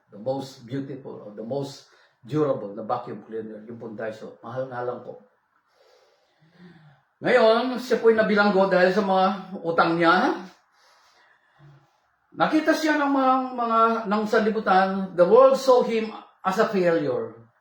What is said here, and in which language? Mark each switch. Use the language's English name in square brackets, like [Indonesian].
[English] The most beautiful or the most durable na vacuum cleaner, [Filipino] yung pong [English] Dyson. [Filipino] Mahal nga lang po. Ngayon, siya po'y nabilanggo dahil sa mga utang niya. Nakita siya ng ng sanlibutan, [English] the world saw him as a failure.